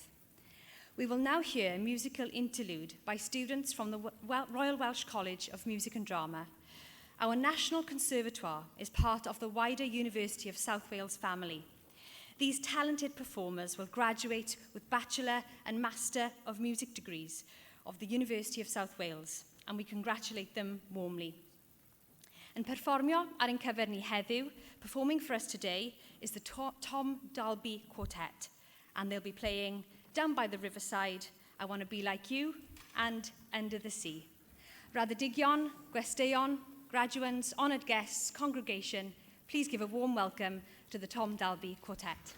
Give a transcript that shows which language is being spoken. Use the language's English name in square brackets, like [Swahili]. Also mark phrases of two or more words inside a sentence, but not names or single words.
[English] We will now hear a musical interlude by students from the Royal Welsh College of Music and Drama. Our National Conservatoire is part of the wider University of South Wales family. These talented performers will graduate with Bachelor and Master of Music degrees of the University of South Wales, and we congratulate them warmly. [Welsh] Yn perfformio ar ein cyfer ni heddiw, [English] performing for us today is the Tom Dalby Quartet, and they'll be playing Down by the Riverside I want to be like you, and under the sea. [Welsh] Raddedigion, gwesteion, graduands, [English] honoured guests, congregation, please give a warm welcome to the Tom Dalby Quartet.